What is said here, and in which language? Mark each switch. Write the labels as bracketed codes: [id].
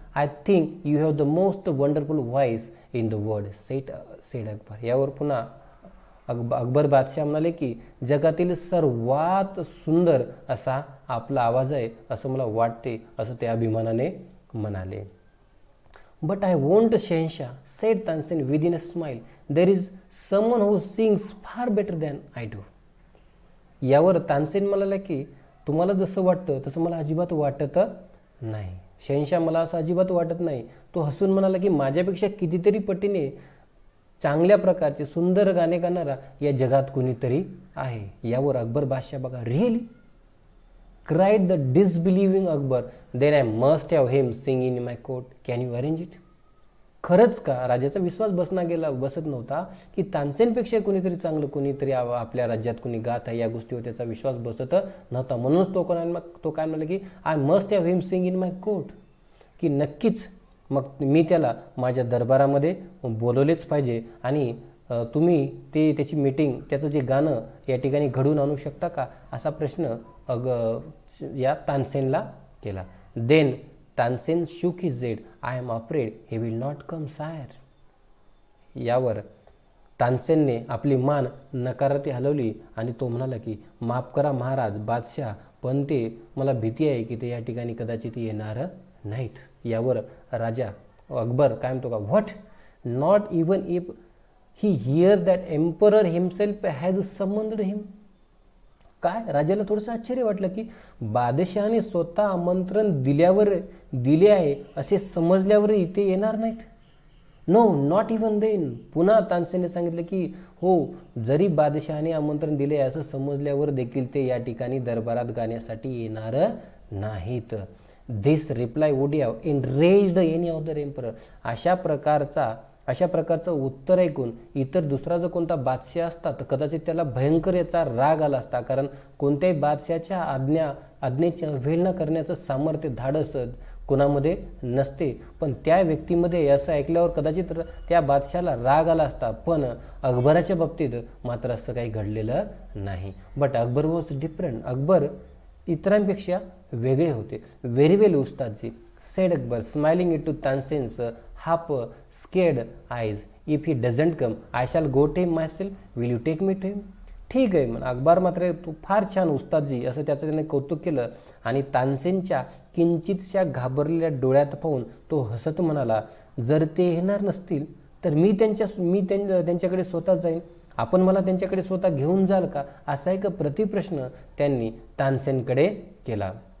[en] I think you have the most wonderful voice in the world, said Akbar. [mr] यावर पुन्हा अकबर बादशाह म्हणाले की जगातील सर्वात सुंदर असा आपला आवाज आहे असं मला वाटते, असं ते अभिमानाने म्हणाले. [en] But I won't Shahenshah, said Tansen within a smile. There is someone who sings far better than I do. [mr] यावर तानसेन म्हणाला की तुम्हाला जसं वाटतं तसं मला अजिबात वाटत नाही. शहनशाह, मला असं अजिबात वाटत नाही. तो हसून म्हणाला की माझ्यापेक्षा कितीतरी पटीने चांगल्या प्रकारचे सुंदर गाणे गाणारा या जगात कोणीतरी आहे. यावर अकबर बादशाह बघा, [en] Really, cried the disbelieving Akbar. Then I must have him sing in my court. Can you arrange it? [mr] खरंच का? राजाचा विश्वास बसत नव्हता की तानसेनपेक्षा कोणीतरी चांगलं कोणीतरी आपल्या राज्यात कोणी गात आहे, या गोष्टीवर त्याचा विश्वास बसत नव्हता. म्हणूनच तो काय म्हणाला की [en] I must have him sing in my court, [mr] की नक्कीच मग मी त्याला माझ्या दरबारामध्ये बोलवलेच पाहिजे आणि तुम्ही त्याची मीटिंग, त्याचं जे गाणं या ठिकाणी घडवून आणू शकता का, असा प्रश्न या तानसेनला केला. [en] Then Tansen shook his head. I am afraid he will not come sire. [mr] यावर तानसेनने आपली मान नकारार्थी हलवली आणि तो म्हणाला की माफ करा महाराज बादशाह, पण ते मला भीती आहे की ते या ठिकाणी कदाचित येणार नाहीत. यावर राजा अकबर काय म्हणतो का, [en] What, not even if he hear that emperor himself has summoned him. [mr] काय, राजाला थोडंसं आश्चर्य वाटलं की बादशहाने स्वतः आमंत्रण दिले आहे असे समजल्यावरही ते येणार नाहीत. [en] No, not even then. [mr] पुन्हा तानसेनने सांगितलं की हो, जरी बादशहाने आमंत्रण दिले असं समजल्यावर देखील ते या ठिकाणी दरबारात गाण्यासाठी येणार नाहीत. [en] This reply would have enraged any other emperor. [mr] अशा प्रकारचं उत्तर ऐकून इतर दुसरा जर कोणता बादशाह असता तर कदाचित त्याला भयंकर याचा राग आला असता, कारण कोणत्याही बादशाहाच्या आज्ञेची अवहेलना करण्याचं सामर्थ्य, धाडस कोणामध्ये नसते, पण त्या व्यक्तीमध्ये असं ऐकल्यावर कदाचित त्या बादशाला राग आला असता, पण अकबराच्या बाबतीत मात्र असं काही घडलेलं नाही. [en] But Akbar was different. [mr] Akbar इतरांपेक्षा वेगळे होते. [en] Very well Ustadji, said Akbar smiling it to Tansen's half scared eyes. If he doesn't come I shall go to him myself. Will you take me to him. [mr] ठीक आहे म्हणून अकबर मात्र तू फार छान उस्तादजी असं त्याचं त्याने कौतुक केलं. आणि तानसेनच्या किंचितशा घाबरलेल्या डोळ्यात पाहून तो हसत म्हणाला, जर ते येणार नसतील तर मी त्यांच्याकडे स्वतः जाईन. आपण मला त्यांच्याकडे स्वतः घेऊन जाल का, असा एक प्रतिप्रश्न त्यांनी तानसेनकडे केला.